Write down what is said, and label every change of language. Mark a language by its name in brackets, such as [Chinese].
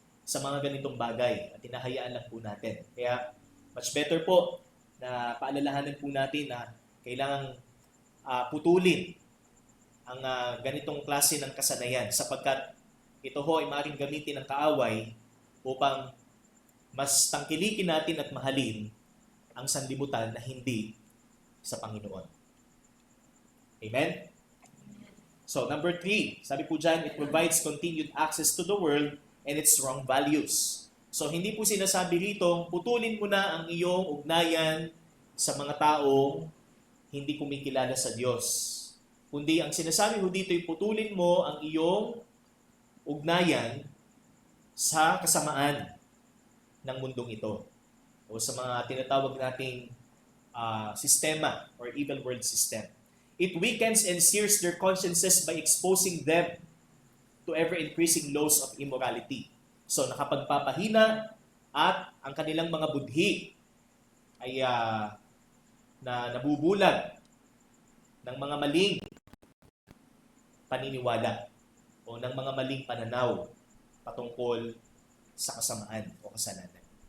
[Filipino] sa mga ganitong bagay at hinahayaan lang po natin. Kaya [English] much better [Filipino] po na paalalahanan po natin na kailangang putulin ang ganitong klase ng kasanayan sapagkat ito ho ay maaaring gamitin ng kaaway upang mas tangkilikin natin at mahalin ang sanlibutan na hindi sa Panginoon. Amen? [English] So, number 3, [Filipino] sabi po dyan, [English] it provides continued access to the world and its wrong values. [Filipino] So, hindi po sinasabi rito, putulin mo na ang iyong ugnayan sa mga taong hindi kumikilala sa Diyos. Kundi ang sinasabi ho dito ay putulin mo ang iyong ugnayan sa kasamaan ng mundong ito o sa mga tinatawag nating sistema or evil world system. [English] It weakens and sears their consciences by exposing them to ever-increasing laws of immorality. [Filipino] So nakapagpapahina at ang kanilang mga budhi ay na nabubulag ng mga maling paniniwala o ng mga maling pananaw patungkol sa kasamaan o kasalanan.